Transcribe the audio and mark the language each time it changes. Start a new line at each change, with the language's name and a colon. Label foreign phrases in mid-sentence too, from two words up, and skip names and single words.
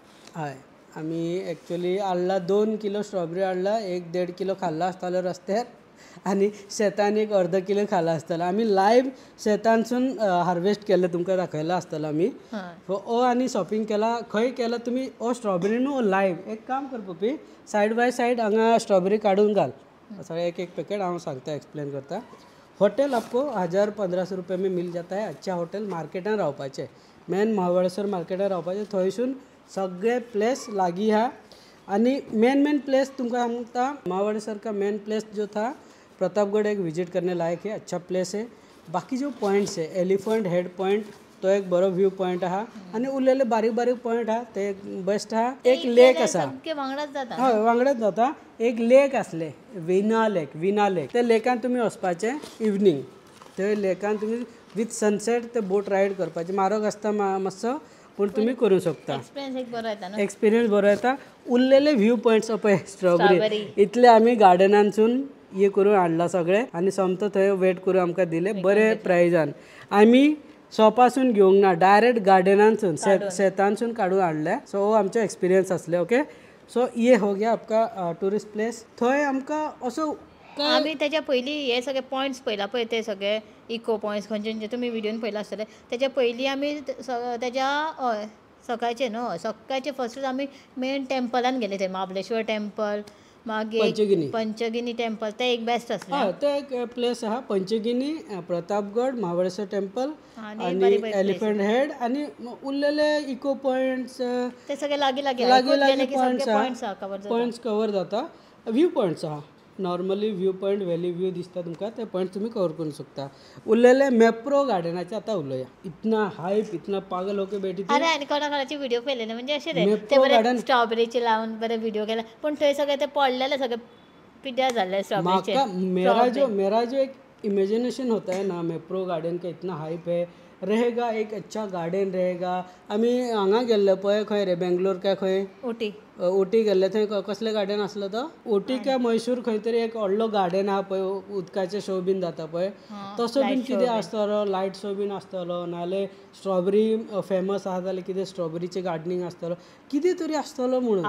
Konkani: हय आमी एक्चुअली हाडला 2 किलो स्ट्रॉबेरी हाडला, 1-1.5 किलो खाल्ला आसतालो रस्त्यार आनी शेतान एक अर्द किलो खाला आसतलो. आमी लायव्ह शेतानसून हार्वेस्ट केल्लो तुमकां दाखयलो आसतलो आमी. ओ आनी शॉपिंग केला खंय केला तुमी ओ स्ट्रॉबेरी न्हू लायव्ह. एक काम कर पपी,
English: side by side
Konkani: हांगा स्ट्रॉबेरी काडून घाल सगळे एक पॅकेट. हांव सांगता एक्सप्लेन करता.
Hindi: होटल आपको 1000-1500 रुपये में मिल जाता है.
Konkani: अच्छा हॉटेल मार्केटान रावपाचें, मेन महाबळेश्वर मार्केटान रावपाचें. थंयसून सगळे प्लेस लागीं आहा आनी मेन प्लेस तुमकां सांगता
Hindi: महाबळेश्वर का
English: main place
Hindi: जो था प्रतापगढ़ एक विजिट करने लायक है, अच्छा प्लेस है.
Konkani: बाकी
Hindi: जो पॉइंट्स है
Konkani: एलिफंट हेड पॉइंट तो एक बरो
English: view point
Konkani: आहा आनी उरलेले बारीक पॉइंट आहा ते बेस्ट आहा. एक लेक आसा हय वांगडाच जाता. एक लेक आसले विना लेक त्या लेकान तुमी वचपाचें इवनिंग. थंय लेकान तुमी
English: with sunset
Konkani: ते
English: boat ride
Konkani: करपाचें. म्हारग आसता मातसो पूण तुमी करूं शकता. एक्सपिरियन्स बरो येता. उरलेले
English: view points
Konkani: पळय स्ट्रॉबेरी इतले आमी गार्डनानसून हे करून हाडला सगळे आनी सोमतो थंय वेट करून आमकां दिले बरे प्रायजान. आमी शॉपासून घेवंक ना, डायरेक्ट गार्डनानसून शेतानसून काडून हाडले. सो हो आमचो एक्सपिरियन्स आसले.
Hindi: ओके सो ये हो गया आपका टुरिस्ट प्लेस.
Konkani: थंय आमकां असो आमी त्याच्या पयलीं हे सगळे पॉयंट्स पळयला पळय ते सगळे
English: echo points
Konkani: खंयचे तुमी व्हिडिओन पळयला आसतले. त्याच्या पयलीं आमी त्याच्या हय सकाळचे न्हू सकाळचे फर्स्टूच आमी मेन टेम्पलान गेले. थंय महाबळेश्वर टेम्पल मागीर पंचगिनी टेम्पल ते एक बेस्ट आसले. हय ते एक प्लेस आहा पंचगिनी, प्रतापगड, महाबळेश्वर टेम्पल आनी एलिफंट हेड आनी उरलेले
English: echo points
Konkani: ते सगळे लागीं पॉयंट्स कवर जाता.
English: view points
Konkani: आहा
English: normally view point valley view
Konkani: दिसता तुमकां ते पॉयंट तुमी कवर करूंक शकता. उरलेले मेप्रो गार्डनाचे आतां उलोवया.
Hindi: इतना हायप इतना पागल होके बैठी थी.
Konkani: अरे आनी कोणाचे व्हिडिओ पळयलेले म्हणजे अशें रे ते बरे स्ट्रॉबेरीचे लावन बरे व्हिडिओ केला पूण थंय सगळे ते पडलेले सगळे पिड्ड्यार जाल्ले स्ट्रॉबेरीचे.
Hindi: मेरा जो एक इमेजिनेशन होता है ना मेप्रो गार्डन का इतना हाइप है रहेगा, एक अच्छा गार्डन रहेगा.
Konkani: आमी हांगा गेल्ले पळय खंय रे बेंगलोर काय खंय ओटी गेल्ले थंय कसले गार्डन आसलो तो ओटी काय मैसूर खंय तरी एक व्हडलो गार्डन आहा पळय उदकाचे शो बीन जाता पळय तसो बीन कितें आसतलो.
English: light show
Konkani: बीन आसतलो नाल्यार स्ट्रॉबेरी फेमस आहा जाल्यार कितें स्ट्रॉबेरीचे गार्डनिंग आसतलो कितें तरी आसतलो म्हणून